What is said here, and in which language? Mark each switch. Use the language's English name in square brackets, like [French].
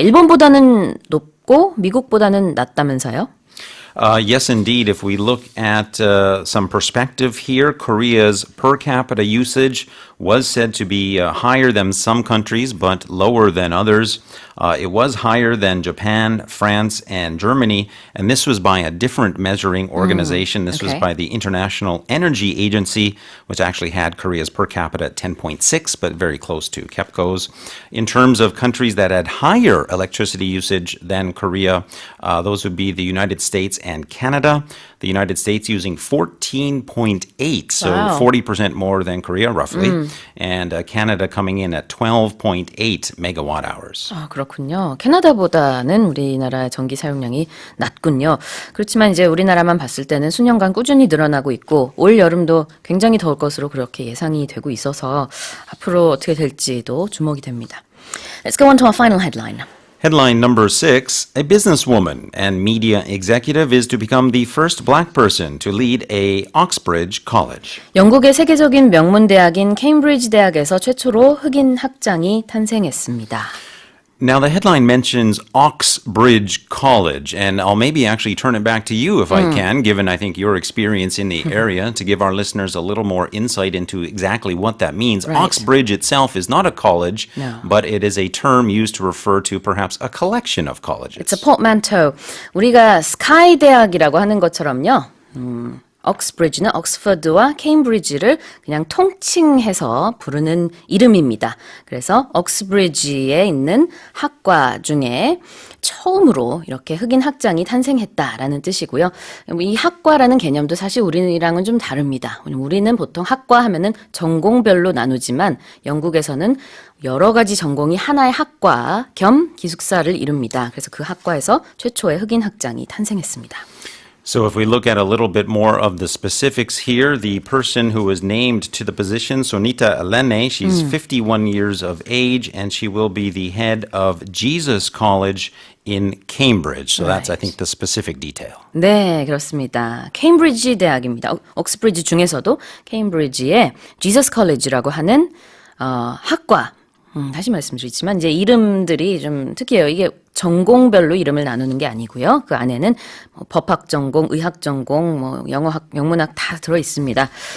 [Korean] 일본보다는 높고 미국보다는 낮다면서요? [English] Yes, indeed. If we look at some perspective here, Korea's per capita usage was said to be higher than some countries, but lower than others. It was higher than Japan, France, and Germany, and this was by a different measuring organization. This was by the International Energy Agency, which actually had Korea's per capita at 10.6, but very close to KEPCO's. In terms of countries that had higher electricity usage than Korea, those would be the United States and Canada. The United States using 14.8, so 40% more than Korea, roughly. And Canada coming in at 12.8 megawatt hours. [Korean] 아, 그렇군요. 캐나다보다는 우리나라 전기 사용량이 낮군요. 그렇지만 이제 우리나라만 봤을 때는 수년간 꾸준히 늘어나고 있고 올 여름도 굉장히 더울 것으로 그렇게 예상이 되고 있어서 앞으로 어떻게 될지도 주목이 됩니다. [English] Let's go on to our final headline. Headline number 6, a businesswoman and media executive is to become the first black person to lead a Oxbridge college. [Korean] 영국의 세계적인 명문 대학인 케임브리지 대학에서 최초로 흑인 학장이 탄생했습니다. [English] Now, the headline mentions Oxbridge College, and I'll maybe actually turn it back to you if I can, given I think your experience in the area, to give our listeners a little more insight into exactly what that means. Right. Oxbridge itself is not a college, No. but it is a term used to refer to perhaps a collection of colleges. It's a portmanteau. [Korean] 우리가 스카이 대학이라고 하는 것처럼요. 옥스브리지는 옥스퍼드와 케임브리지를 그냥 통칭해서 부르는 이름입니다. 그래서 옥스브리지에 있는 학과 중에 처음으로 이렇게 흑인 학장이 탄생했다라는 뜻이고요. 이 학과라는 개념도 사실 우리랑은 좀 다릅니다. 우리는 보통 학과 하면은 전공별로 나누지만 영국에서는 여러 가지 전공이 하나의 학과 겸 기숙사를 이룹니다. 그래서 그 학과에서 최초의 흑인 학장이 탄생했습니다. [English] So if we look at a little bit more of the specifics here, the person who was named to the position, Sonita Elene, she's 51 years of age, and she will be the head of Jesus College in Cambridge. So that's, I think, the specific detail. [Korean] 네, 그렇습니다. 케임브리지 대학입니다. 옥스브리지 중에서도 케임브리지의 Jesus College라고 하는 학과 다시 말씀드리지만 이제 이름들이 좀 특이해요. 이게 전공별로 이름을 나누는 게 아니고요. 그 안에는 뭐 법학 전공, 의학 전공, 뭐 영어학, 영문학 다 들어 있습니다.